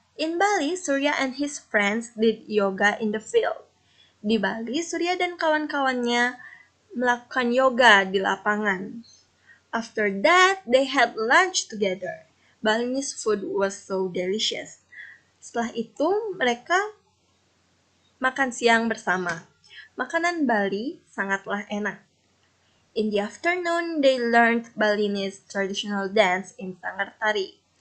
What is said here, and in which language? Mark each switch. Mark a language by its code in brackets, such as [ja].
[en] In Bali, Surya and his friends did yoga in the field. [id] Di Bali, Surya dan kawan-kawannya melakukan yoga di lapangan. [en] After that, they had lunch together. Balinese food was so delicious. [id] Setelah itu, mereka makan siang bersama. Makanan Bali sangatlah enak. [en] In the afternoon, they learned Balinese traditional dance in Sangartari.